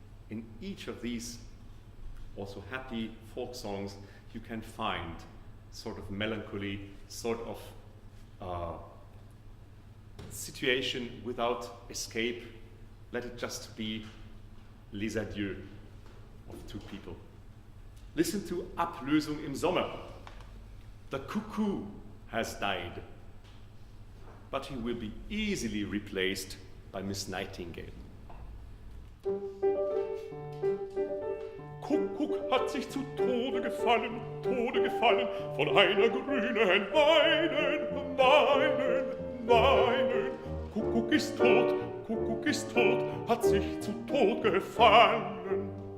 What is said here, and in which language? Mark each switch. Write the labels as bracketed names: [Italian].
[English] In each of these also happy folk songs, you can find sort of melancholy, sort of situation without escape. Let it just be [French] les adieux [English] of two people. Listen to Ablösung im Sommer. The cuckoo has died, but he will be easily replaced by Miss Nightingale. [German] Kuckuck hat sich zu Tode gefallen, von einer grünen Weinen. Kuckuck ist tot, hat sich zu Tod gefallen.